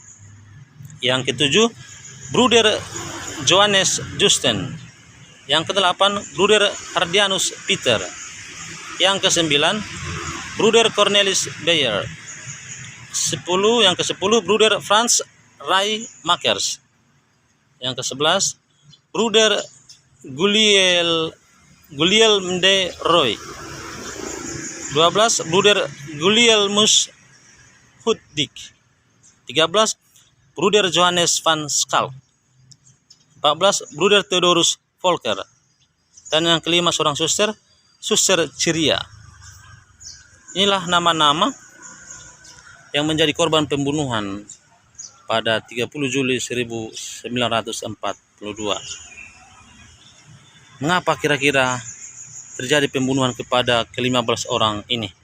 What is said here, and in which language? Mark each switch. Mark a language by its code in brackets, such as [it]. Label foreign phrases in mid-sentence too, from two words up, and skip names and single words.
[id] Yang ketujuh Bruder Johannes Justen. Yang kedelapan Bruder Hardianus Peter. Yang kesembilan Bruder Cornelis Beyer. Yang ke-10 Bruder Franz Ray Makers. Yang ke-11 Bruder Gulielm de Roy. 12 Bruder Gulielmus Hutdik. 13 Bruder Johannes van Schalk. 14 Bruder Theodorus Volker. Dan yang kelima seorang suster Ciria. Inilah nama-nama yang menjadi korban pembunuhan pada 30 Juli 1942. Mengapa kira-kira terjadi pembunuhan kepada ke-15 orang ini?